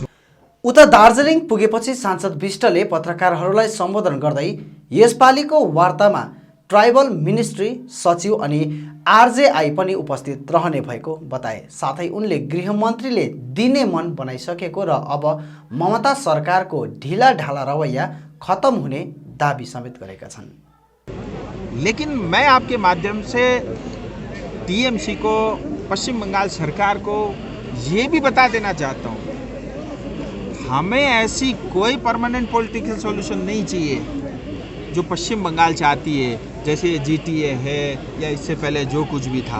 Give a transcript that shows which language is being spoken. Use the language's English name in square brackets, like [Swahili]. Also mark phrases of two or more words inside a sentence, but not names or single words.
[Nepali] उता दार्जिलिङ पुगेपछि सांसद विष्टले पत्रकारहरूलाई सम्बोधन गर्दै यसपालिको वार्तामा [English] tribal ministry [Nepali] सचिव अनि आरजेआई पनि उपस्थित रहने भएको बताए। साथै उनले गृहमन्त्रीले दिने मन बनाइसकेको र अब ममता सरकारको ढिला ढाला रवैया खत्म हुने दाबी समेत गरेका छन्। [Hindi] लेकिन मैं आपके माध्यम से टीएमसी को, पश्चिम बंगाल सरकार को ये भी बता देना चाहता हूँ, हमें ऐसी कोई [English] permanent political solution [Hindi] नहीं चाहिए जो पश्चिम बंगाल चाहती है, जैसे जीटीए है या इससे पहले जो कुछ भी था।